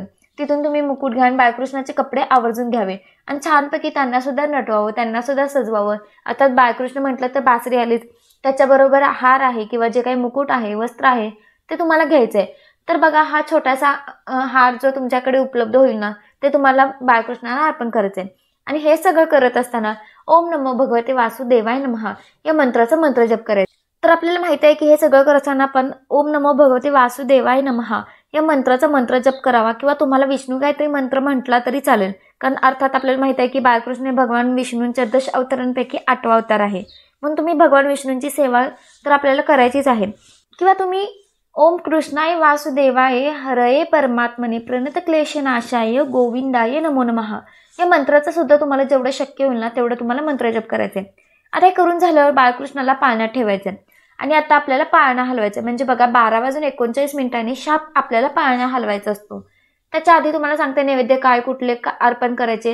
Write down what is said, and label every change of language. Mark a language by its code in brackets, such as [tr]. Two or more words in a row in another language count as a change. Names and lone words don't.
[mr] तिथून तुम्ही मुकुट घ्या आणि बाळकृष्णाचे कपडे आवर्जून घ्यावे आणि छानपैकी त्यांना सुद्धा नटवावं, त्यांना सुद्धा सजवावं. अर्थात बाळकृष्ण म्हटलं तर बासरी आलीच, त्याच्याबरोबर हार आहे किंवा जे काही मुकुट आहे, वस्त्र आहे ते तुम्हाला घ्यायचं आहे. तर बघा, हा छोटासा हार जो तुमच्याकडे उपलब्ध होईल ना ते तुम्हाला बाळकृष्णाला अर्पण करायचं आहे. आणि हे सगळं करत असताना [sa] ओम नमो भगवते वासुदेवाय नमः [mr] या मंत्राचा मंत्रजप करायचा. तर आपल्याला माहिती आहे की हे सगळं करत असताना आपण [sa] ओम नमो भगवते वासुदेवाय नमः [mr] या मंत्राचा मंत्रजप करावा. किंवा तुम्हाला विष्णू काहीतरी मंत्र म्हटला तरी चालेल, कारण अर्थात आपल्याला माहिती आहे की बाळकृष्ण हे भगवान विष्णूंच्या 10 अवतारांपैकी 8वा अवतार आहे. म्हणून तुम्ही भगवान विष्णूंची सेवा तर आपल्याला करायचीच आहे. किंवा तुम्ही [sa] ओम कृष्णाय वासुदेवाय हरये परमात्मने प्रणत क्लेशनाशाय गोविंदाय नमो नमः [mr] या मंत्राचं सुद्धा तुम्हाला जेवढं शक्य होईल ना तेवढं तुम्हाला मंत्रजप करायचे. आता हे करून झाल्यावर बाळकृष्णाला पाळण्यात ठेवायचं आणि आता आपल्याला पाळणा हलवायचा. म्हणजे बघा, 12:39 शाप आपल्याला पाळणा हलवायचा असतो. त्याच्या आधी तुम्हाला सांगते नैवेद्य काय कुठले अर्पण करायचे.